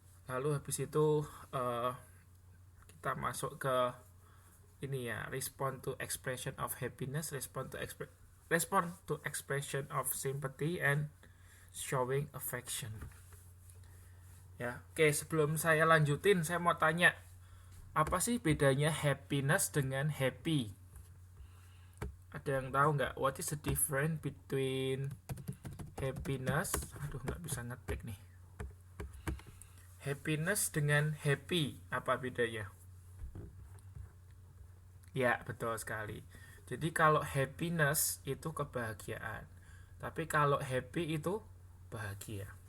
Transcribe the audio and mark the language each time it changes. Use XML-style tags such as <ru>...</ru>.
<id>Lalu habis itu kita masuk ke ini ya,</id> <en>respond to expression of happiness, respond to expression of sympathy and showing affection.</en> <id>Ya, oke, sebelum saya lanjutin, saya mau tanya, apa sih bedanya happiness dengan happy? Ada yang tahu nggak?</id> <en>What is the difference between happiness?</en> <id>Aduh, nggak bisa ngetik nih. Happiness dengan happy, apa bedanya? Ya, betul sekali. Jadi kalau happiness itu kebahagiaan, tapi kalau happy itu bahagia.</id>